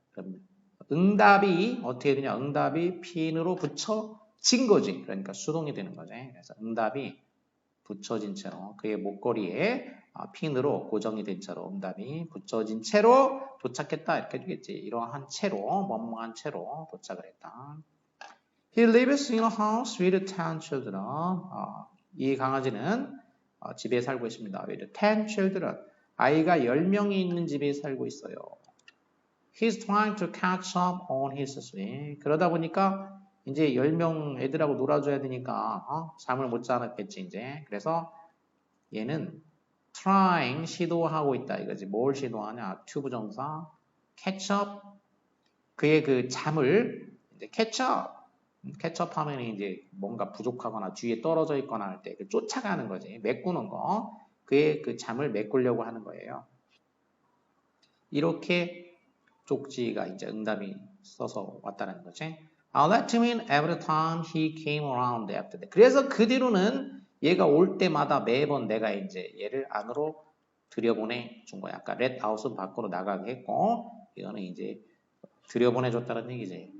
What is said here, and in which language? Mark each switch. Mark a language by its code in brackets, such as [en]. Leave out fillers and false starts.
[ko] 그럼 응답이 어떻게 되냐? 응답이 pin으로 붙여진 거지. 그러니까 수동이 되는 거지. 그래서 응답이 붙여진 채로 그의 목걸이에 핀으로 고정이 된 채로 응답이 붙여진 채로 도착했다 이렇게 되겠지. 이러한 채로 뭐뭐한 채로 도착을 했다. [en] He lives in a house with 10 children. [ko] 이 강아지는 집에 살고 있습니다. [en] with 10 children. [ko] 아이가 10명이 있는 집에 살고 있어요. [en] He's trying to catch up on his sleep. [ko] 그러다 보니까 이제 10명 애들하고 놀아줘야 되니까 잠을 못 자겠지 이제. 그래서 얘는 trying 시도하고 있다 이거지. 뭘 시도하냐? 투 부정사 catch up 그의 그 잠을 이제 catch up 하면 이제 뭔가 부족하거나 뒤에 떨어져 있거나 할 때 쫓아가는 거지. 메꾸는 거. 그의 그 잠을 메꾸려고 하는 거예요. 이렇게 쪽지가 이제 응답이 써서 왔다는 거지. [en] I'll let him in every time he came around after that. [ko] 그래서 그 뒤로는 얘가 올 때마다 매번 내가 이제 얘를 안으로 들여보내 준 거야. 아까 let out은 밖으로 나가게 했고, 이거는 이제 들여보내줬다는 얘기지.